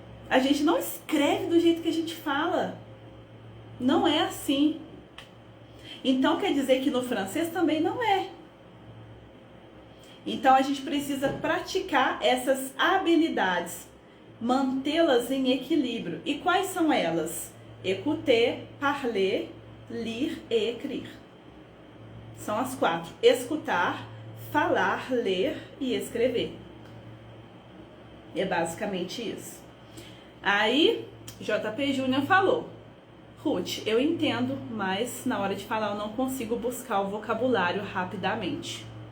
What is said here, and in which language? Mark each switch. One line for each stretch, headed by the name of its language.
Portuguese: A gente não escreve do jeito que a gente fala. Não é assim. Então quer dizer que no francês também não é. Então a gente precisa praticar essas habilidades, mantê-las em equilíbrio. E quais são elas?
French: Écouter, parler, lire et écrire.
Portuguese: São as 4. Escutar, falar, ler e escrever. É basicamente isso. Aí, JP Júnior falou: Ruth, eu entendo, mas na hora de falar eu não consigo buscar o vocabulário rapidamente.